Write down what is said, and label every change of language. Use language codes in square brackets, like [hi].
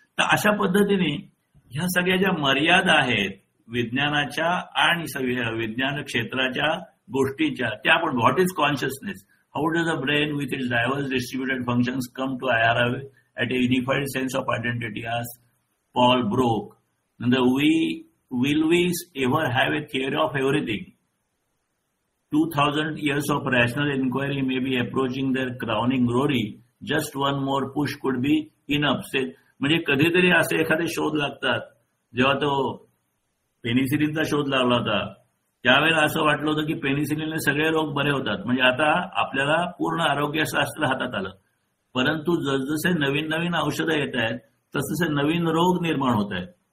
[mr] तर अशा पद्धतीने ह्या सगळ्या ज्या मर्यादा आहेत विज्ञानाच्या आणि सगळ्या विज्ञान क्षेत्राच्या गोष्टींच्या, त्या आपण [en] What is consciousness, how does a brain with its diverse distributed functions come to arrive at a unified sense of identity, as Paul Brook. And will we ever have a theory of everything? 2000 years of rational inquiry may be approaching their crowning glory. Just one more push could be enough. [mr] म्हणजे कधीतरी असे एखादे शोध लागतात. जेव्हा तो पेनिसिलिनचा शोध लागला होता त्यावेळेला असं वाटलं होतं की पेनिसिलिनने सगळे रोग बरे होतात, म्हणजे आता आपल्याला पूर्ण आरोग्यशास्त्र हातात आलं. परंतु जसजसे नवीन नवीन औषधं येत आहेत तसतसे नवीन रोग निर्माण होत आहेत.